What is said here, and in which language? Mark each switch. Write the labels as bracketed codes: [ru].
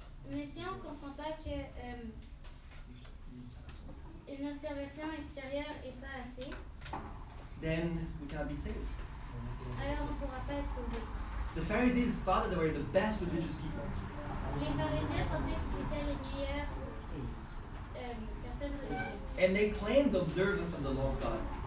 [fr] mais si on ne comprend pas que une observation extérieure n'est pas assez, [en] then we cannot be saved. [fr] alors on ne pourra pas être sauvé. [en] The Pharisees thought that they were the best religious people. [fr] Les pharisiens pensaient qu'ils étaient les meilleures personnes religieuses. [en] And they claimed the observance of the law of God.